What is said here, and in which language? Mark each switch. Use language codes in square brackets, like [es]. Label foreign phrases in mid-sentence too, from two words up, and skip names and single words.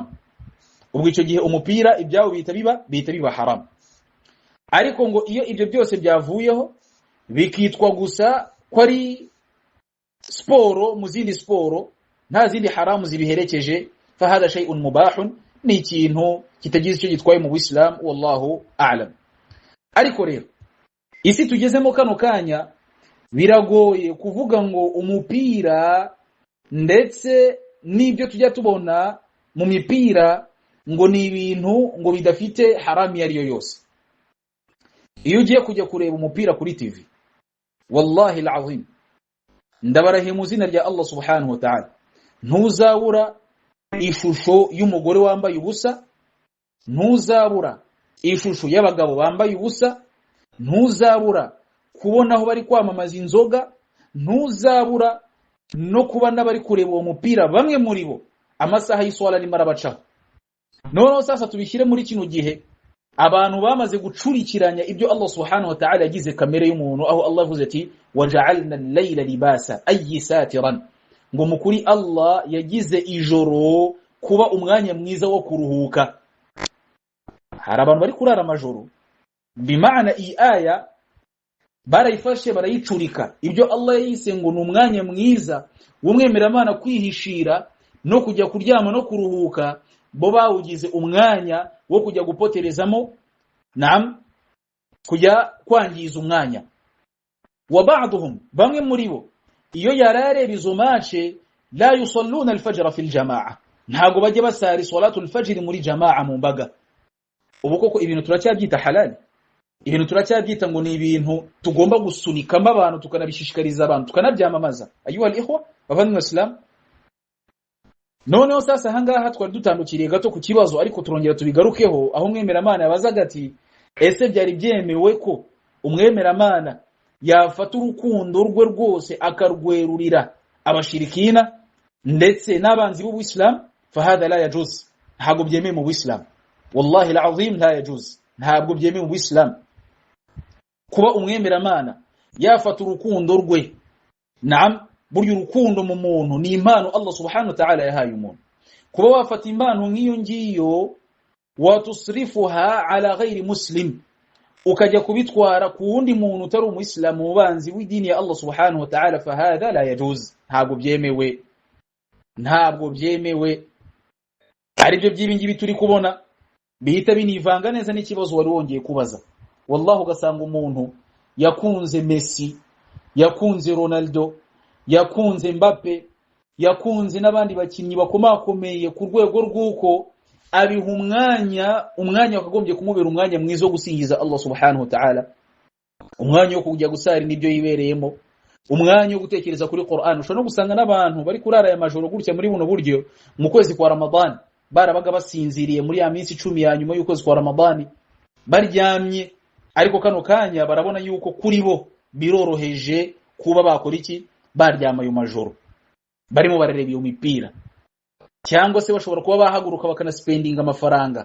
[rw] Ubwo icyo gihe umupira ibyawo bihita biba haram. Ariko ngo iyo ibyo byose byavuyeho bikitwa gusa ko ari sporo mu zindi sporo, nta zindi haramu zibiherekeje, [ar] فهذا شيء مباح, [rw] ni ikintu kitagize icyo gitwaye mu Islam, [ar] والله أعلم. [rw] Ariko rero isi tugezemo kano kanya biragoye kuvuga ngo umupira ndetse n'ibyo tujya tubona mu mipira ngo ni ibintu ngo bidafite haramu yari yo yose. Iyo ugiye kujya kureba umupira kuri TV, [ar] والله العظيم, [rw] ndabarahiye mu zina rya Allah [ar] سبحانه وتعالى, [rw] ntuzabura ishusho y'umugore wambaye ubusa, ntuzabura ishusho y'abagabo bambaye ubusa, ntuzabura kubona aho bari kwamamaza inzoga, ntuzabura no kuba n'abari kureba uwo mupira bamwe muri bo amasaha y'iswala arimo arabacaho. Noneho sasa tubishyire muri kino gihe abantu bamaze gucurikiranya ibyo Allah [ar] سبحانه وتعالى [rw] yagize kamere y'umuntu, aho Allah avuze ati [ar] وجعلنا الليل لباسا أي ساترا, [rw] ngo mukuri Allah yagize ijoro kuba umwanya mwiza wo kuruhuka. Hari abantu bari kurara amajoro, bimaana iyi aya barayifashe barayicurika, ibyo Allah yise ngo ni umwanya mwiza w'umwemeramana kwihishira no kujya kuryama no kuruhuka, bo bawugize umwanya wo kujya gupoterezamo, naam, kujya kwangiza umwanya. [ar] وبعضهم, [rw] bamwe muri bo, iyo yarareba izo mace, [ar] لا يصلون الفجر في الجماعة, [rw] ntago bajye basari [ar] صلاة الفجر [rw] muri jama'a mu mbaga. ubu koko ibintu turacyabyita halal, ibintu turacyabyita ngo ni ibintu tugomba gusunikamo abantu tukanabishishikariza abantu tukanabyamamaza. [ar] أيها الإخوة [rw] bavandimwe Islam, noneho sasa hangaha twari dutandukiriye gato ku kibazo, ariko turongera tubigarukeho aho umwemeramana yabazaga ati ese byari byemewe ko umwemeramana yafata urukundo rwe rwose akarwerurira abashirikina ndetse n'abanzi b'Ubuislam? [ar] فهذا لا يجوز, [rw] ntabwo byemewe mu Buislam, [ar] والله العظيم لا يجوز, [rw] ntabwo byemewe mu Buislam kuba umwemeramana yafata urukundo rwe. Naam, buryo urukundo mu muntu ni impano Allah [ar] سبحانه وتعالى [rw] yahaye umuntu. Kuba wafata impano nk'iyo ngiyo [ar] وتصرفها على غير مسلم, [rw] ukajya kubitwara ku wundi muntu utari umuislamu ubanzi w'idini ya Allah [ar] سبحانه وتعالى, فهذا لا يجوز, [rw] ntabwo byemewe, ntabwo byemewe. Aribyo by'ibingibi turi kubona bihita binivanga neza n'ikibazo wari wongeye kubaza. Wallahi ugasanga umuntu yakunze Messi, yakunze Ronaldo, yakunze Mbappe, yakunze n'abandi bakinnyi bakomakomeye ku rwego rw'uko abiha umwanya wakagombye kumubera umwanya mwiza wo gusingiza Allah [ar] سبحانه وتعالى, [rw] umwanya wo kujya gusari nibyo yibereyemo, umwanya wo gutekereza kuri Qur'an. Ushobora no gusanga n'abantu bari kurara ya majoro gutya muri buno buryo mu kwezi kwa Ramadan, barabaga basinziriye muri ya minsi 10 ya nyuma y'ukwezi kwa Ramadan baryamye, ariko kano kanya barabona yuko kuri bo biroroheje kuba bakora iki, baryama ayo majoro barimo barareba iyo mipira, cyangwa se bashobora kuba bahaguruka bakanaspendinga amafaranga.